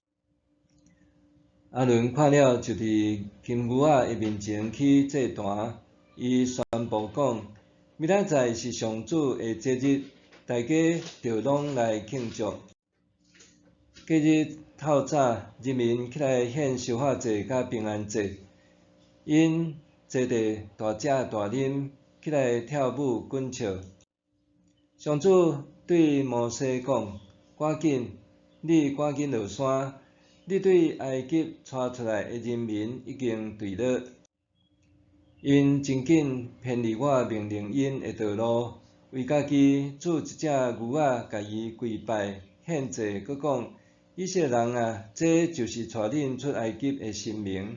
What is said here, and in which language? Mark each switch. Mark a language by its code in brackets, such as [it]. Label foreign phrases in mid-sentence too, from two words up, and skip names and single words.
[nan] 亚伦看了，就伫金牛仔的面前去祭坛，伊宣布讲：明仔载是上主的节日，大家着拢来庆祝。隔日透早，人民起来献烧法祭甲平安祭，因坐地大食大啉，起来跳舞滚笑。上主对摩西讲：赶紧，你赶紧落山，你对埃及带出来的人民已经坠落，因真紧偏离我命令因的道路，为家己铸一只牛仔，甲伊跪拜献祭，佮讲：以色列人啊，这就是带恁出埃及的神明。